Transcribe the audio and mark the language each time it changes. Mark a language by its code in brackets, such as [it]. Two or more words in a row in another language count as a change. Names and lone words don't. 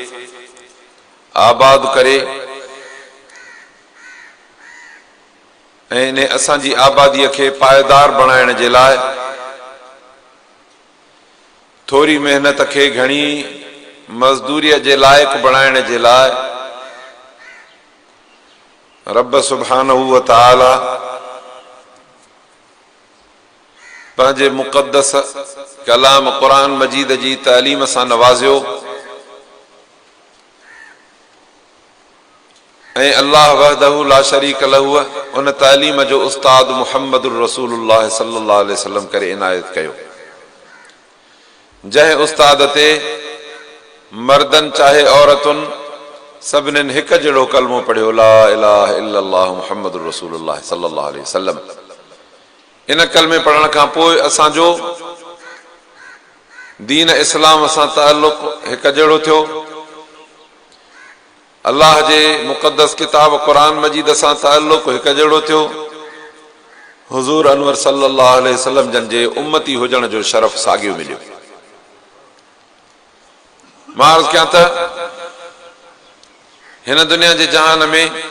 [sd] आबाद करे ऐं इन असांजी आबादीअ खे पायदार बणाइण जे लाइ थोरी महिनत खे घणी मज़दूरीअ जे लाइक़ बणाइण जे लाइ रब [ar] سبحانه وتعالى [sd] पंहिंजे मुक़द्दस कलाम क़ुरान मजीद जी तालीम सां नवाज़ियो ऐं अल्लाह [ar] وحده لا شريك له [sd] उन तालीम जो उस्ताद [ar] محمد رسول الله صلى الله عليه وسلم [sd] करे इनायत कयो जंहिं उस्ताद ते मर्दन चाहे औरतुनि सभिनीनि हिकु जहिड़ो कलमो पढ़ियो [ar] لا إله إلا الله محمد رسول الله صلى الله عليه وسلم [sd] इन कलमे पढ़ण खां पोइ असांजो दीन इस्लाम सां ताल्लुक़ हिकु जहिड़ो थियो अल्लाह जे मुक़द्दस किताब क़ुरान मजीद सां ताल्लुक़ हिकु जहिड़ो थियो हुज़ूर अनवर [ar] صلى الله عليه وسلم [sd] जन जे उम्मती हुजण जो शरफ़ साॻियो मिलियो मां अर्ज़ कयां त हिन दुनिया जे जहान में